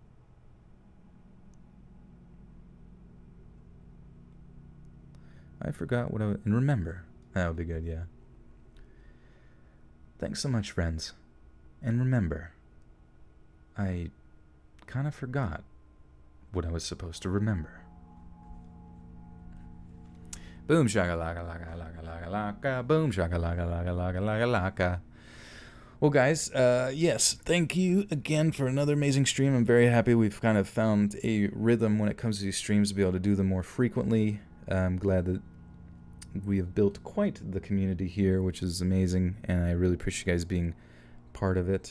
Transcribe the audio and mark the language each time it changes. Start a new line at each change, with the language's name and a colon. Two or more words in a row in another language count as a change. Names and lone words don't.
English: I forgot what and remember. That would be good, yeah. Thanks so much, friends. And remember, I kind of forgot what I was supposed to remember. Boom shaka laka laka laka laka laka. Boom shaka laka laka laka laka laka. Well, guys, yes, thank you again for another amazing stream. I'm very happy we've kind of found a rhythm when it comes to these streams to be able to do them more frequently. I'm glad that we have built quite the community here, which is amazing, and I really appreciate you guys being part of it.